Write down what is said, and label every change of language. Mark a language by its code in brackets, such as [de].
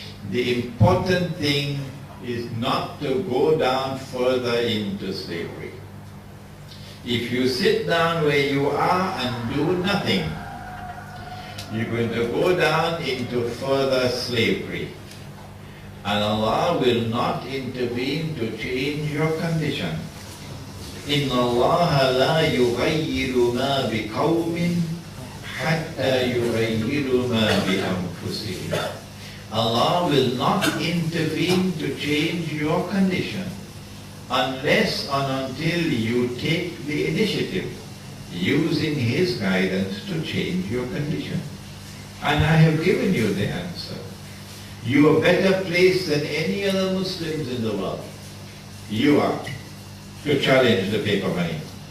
[en] The important thing is not to go down further into slavery. If you sit down where you are and do nothing, you're going to go down into further slavery. And Allah will not intervene to change your condition. [ar] إِنَّ اللَّهَ لَا يُغَيِّرُ مَا بِقَوْمٍ حَتَّى يُغَيِّرُ مَا بِأَنفُسِهِمْ. [en] Allah will not intervene to change your condition unless and until you take the initiative, using his guidance to change your condition. And I have given you the answer. You are better placed than any other Muslims in the world. You are to challenge the paper money.